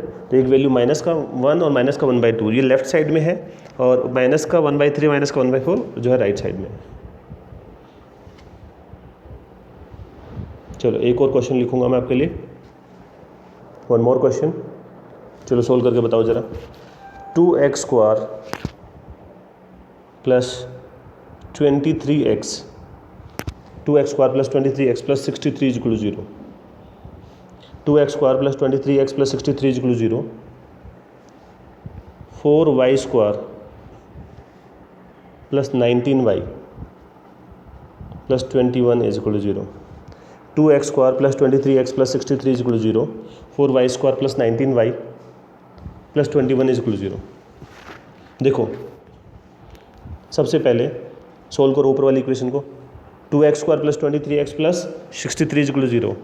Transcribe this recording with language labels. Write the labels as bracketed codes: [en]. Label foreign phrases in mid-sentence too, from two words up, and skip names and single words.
[hi] तो एक वैल्यू माइनस का 1 और माइनस का 1/2 ये [en] left side [hi] में है, और माइनस का 1/3 माइनस का 1/4 जो है [en] right side [hi] में। चलो एक और क्वेश्चन लिखूंगा मैं आपके लिए, [en] 1 more question, [hi] चलो सोल्व करके बताओ ज़रा। [en] 2x² + 23x, 2x² + 23x + 63 = 0, 2x² + 23x + 63 = 0, 4y² + 19y plus 21 is equal to 0, 2x square plus 23x plus 63 is equal to 0, 4y square plus 19y plus 21 is equal to 0. [hi] देखो सबसे पहले सोल्व करो ऊपर वाली इक्वेशन को, [en] 2x square plus 23x plus 63 is equal to 0.